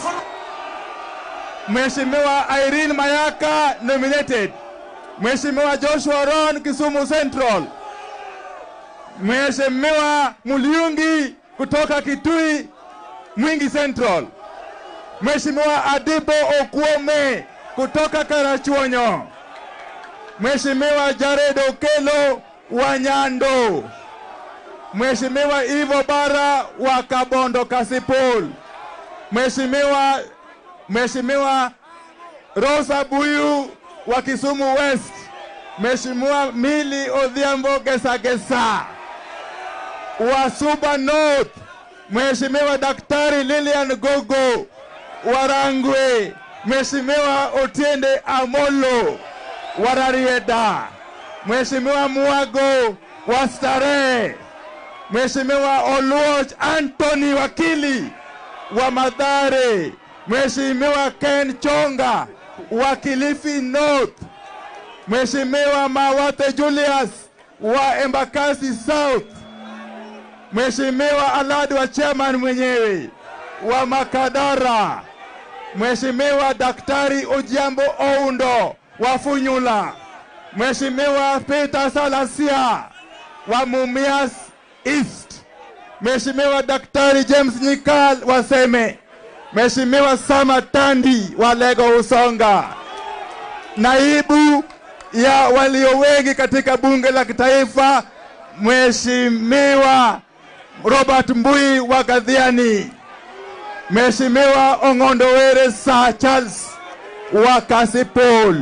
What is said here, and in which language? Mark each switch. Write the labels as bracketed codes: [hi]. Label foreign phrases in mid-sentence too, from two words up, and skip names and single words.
[sw] Mheshimiwa Irene Mayaka nominated. Mheshimiwa Joshua Ron Kisumu Central. Mheshimiwa Muliungi kutoka Kitui Mwingi Central. Mheshimiwa Adibo Okuome kutoka Karachuonyo. Mheshimiwa Jared Okelo wa Nyando. Mheshimiwa Ivo Bara wa Kabondo Kasipul. Mheshimiwa Rosa Buyu wa Kisumu West. Mheshimiwa Mili Odhiambo Gesa wa Suba North. Mheshimiwa Daktari Lilian Gogo wa Rangwe. Mheshimiwa Otiende Amolo wa Rarieda. Mheshimiwa Muago wa Starehe. Mheshimiwa Oluoch Anthony Wakili wa Mathare. Mheshimiwa Ken Chonga wa Kilifi North. Mheshimiwa Mawate Julius wa Embakasi South. Mheshimiwa Aladi wa chairman mwenyewe wa Makadara. Mheshimiwa Daktari Ojiambo Oundo wa Funyula. Mheshimiwa Peter Salasia wa Mumias East. Mheshimiwa Daktari James Nyikal wa Seme. Mheshimiwa Sama Tandi wa Lego Usonga. Naibu ya walio wengi katika bunge la kitaifa, Mheshimiwa Robert Mbui wa Gadhiani. Mheshimiwa Ong'ondowere Sir Charles wa Kasipul.